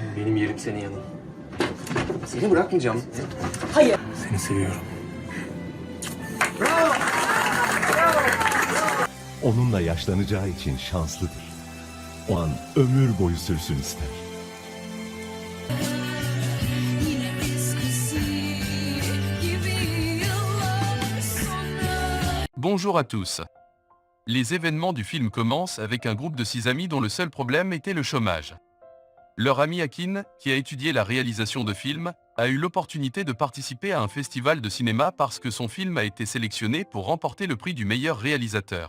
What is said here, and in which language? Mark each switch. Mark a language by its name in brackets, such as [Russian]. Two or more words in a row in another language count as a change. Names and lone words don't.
[Turkish] Benim yerim senin yanın. Seni bırakmayacağım. Hayır. Seni seviyorum. Onunla yaşlanacağı için şanslıdır. O an ömür boyu sürsün ister. [French] Bonjour à tous. Les événements du film commencent avec un groupe de 6 amis dont le seul problème était le chômage. Leur ami Akin, qui a étudié la réalisation de films, a eu l'opportunité de participer à un festival de cinéma parce que son film a été sélectionné pour remporter le prix du meilleur réalisateur.